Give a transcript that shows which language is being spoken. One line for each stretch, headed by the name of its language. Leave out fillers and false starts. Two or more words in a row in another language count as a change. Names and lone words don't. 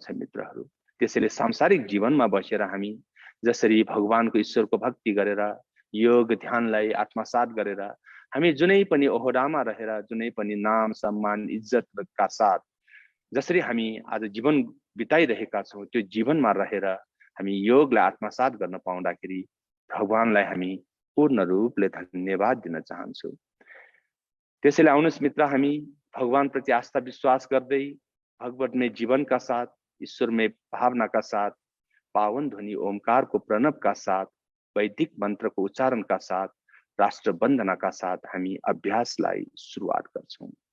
Nepali: मित्रहरू, त्यसैले सांसारिक जीवनमा बसेर हामी जसरी भगवानको, ईश्वरको भक्ति गरेर योग ध्यानलाई आत्मसात गरेर हामी जुनै पनि ओहदामा रहेर, जुनै पनि नाम सम्मान इज्जतका साथ जसरी हामी आज जीवन बिताइरहेका छौं, त्यो जीवनमा रहेर हामी योगलाई आत्मसात गर्न पाउँदाखेरि भगवानलाई हामी पूर्ण रूपले धन्यवाद दिन चाहन्छु। त्यसैले आउनुस् मित्र, हामी भगवान प्रति आस्था विश्वास गर्दै भगवतमय जीवन का साथ, ईश्वरमय भावना का साथ, पावन ध्वनि ओमकार को प्रणव का साथ, वैदिक मंत्र को उच्चारण का साथ, राष्ट्र वंदना का साथ हामी अभ्यासलाई सुरुवात गर्छौं।